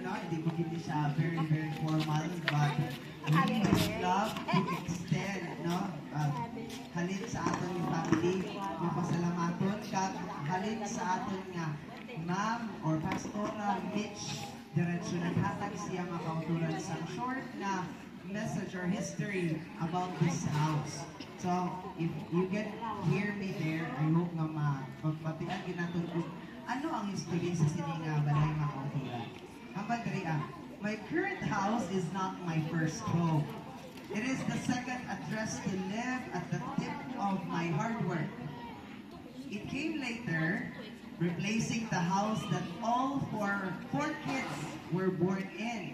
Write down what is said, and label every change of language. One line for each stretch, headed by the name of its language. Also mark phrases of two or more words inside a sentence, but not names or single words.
Hiligaynon: No? Hindi ko hindi siya
English: very, very formal, but we just love to extend, no?
Hiligaynon: Halin sa aton yung family, yung pasalamaton, kag halin sa aton nga ma'am or Pastora Mitch, diretso naghatag siya mga kautulan sa short na
English: message or history about this house. So, if you can hear me there, I hope
Hiligaynon: nga magpatian ginaton kung ano ang history sa sininga balay mga kautulan. Ang bandria,
English: my current house is not my first home. It is the second address to live at the tip of my hard work. It came later, replacing the house that all four kids were born in.